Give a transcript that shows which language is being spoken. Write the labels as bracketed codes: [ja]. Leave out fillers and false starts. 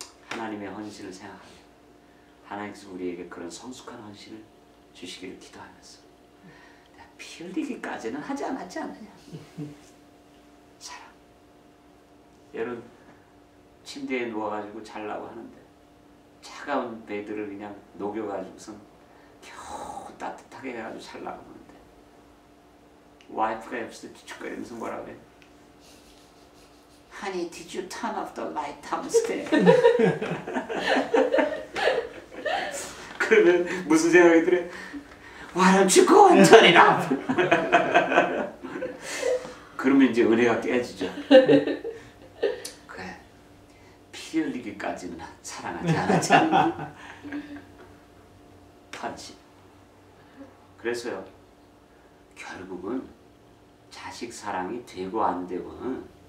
[ko] 하나님의 헌신을 생각하며 하나님께서 우리에게 그런 성숙한 헌신을 주시기를 기도하면서 피 흘리기까지는 하지 않았지 않느냐. 사랑. 여러분 침대에 누워가지고 자려고 하는데 차가운 베드를 그냥 녹여가지고선 겨우 따뜻하게 해가지고 자려고 하는데 와이프가 옆에서 뒤척거리면서 뭐라 그래? [en] Honey, did you turn off the light downstairs? [ko] 그러면 무슨 생각이 들어요? [en] Why don't you go and turn it off? [ko] 그러면 이제 은혜가 깨지죠. 그래, 피 흘리기까지는 사랑하지 않았지 않나? 헌신. 그래서요, 결국은 자식 사랑이 되고 안 되고는